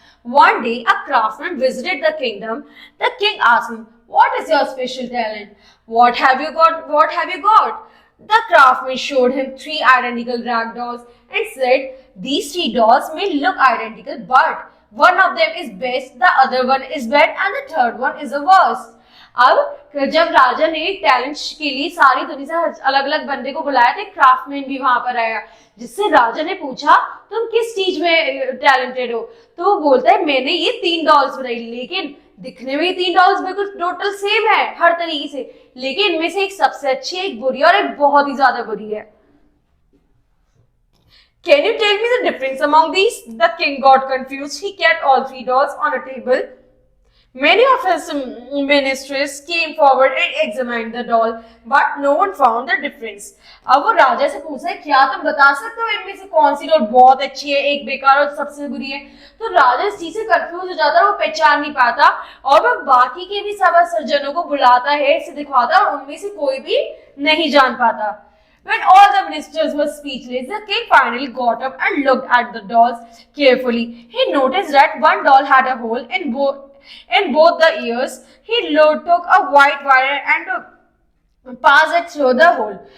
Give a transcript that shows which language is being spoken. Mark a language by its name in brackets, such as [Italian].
[English] One day, a craftsman visited the kingdom. The king asked him, "What is your special talent? What have you got? What have you got?" The craftsman showed him 3 identical rag dolls and said, "These 3 dolls may look identical, but one of them is best, the other one is bad, and the third one is the worst." [Hindi] अब जब राजा ने talent के लिए सारी दुनिया से अलग अलग बंदे को बुलाया तो क्राफ्टमैन भी वहां पर आया, जिससे राजा ने पूछा तुम किस चीज में टैलेंटेड हो? तो वो बोलता है मैंने ये 3 डॉल्स बनाई, लेकिन दिखने में ये 3 डॉल्स बिल्कुल टोटल सेम है हर तरीके से, लेकिन इनमें से एक सबसे अच्छी है, एक बुरी और एक बहुत ही ज्यादा बुरी है। [English] Can you tell me the difference among these? The king got confused. He kept all 3 dolls on a table. Many of his ministers came forward and examined the doll, but no one found the difference. [Hindi] अब वो राजा से पूछा है क्या तुम बता सकते हो इनमें से कौन सी डॉल बहुत अच्छी है, एक बेकार और सबसे बुरी है? तो राजा इस चीज से कंफ्यूज हो जाता है, वो पहचान नहीं पाता और वो बाकी के भी सभा सज्जनों को बुलाता है, इसे दिखाता है और उनमें से कोई भी नहीं जान पाता। [English] When all the ministers were speechless, the king finally got up and looked at the dolls carefully. He noticed that one doll had a hole in both the ears. He took a white wire and passed it through the hole.